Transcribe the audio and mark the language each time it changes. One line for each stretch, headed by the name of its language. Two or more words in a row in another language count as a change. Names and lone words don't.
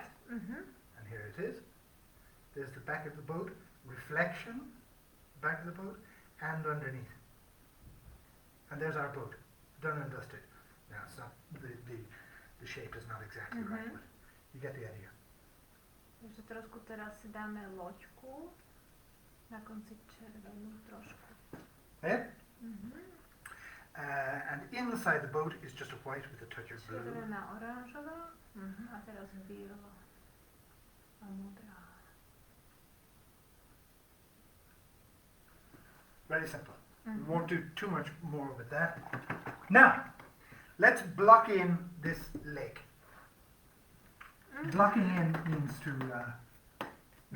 English: Mm-hmm. and here it is. There's the back of the boat, reflection, back of the boat, and underneath. And there's our boat, done and dusted. Now it's not, the shape is not exactly right, but you get the idea.
Slovak: Takže trošku teraz si dáme loďku. Na konci červenú trošku. Eh? Mhm.
English: And inside the boat is just a white with a touch of blue.
Slovak: Červená, oranžová. A teraz biela a modrá.
English: Very simple. We won't do too much more with that. Now, let's block in this lake. Blocking in means to... means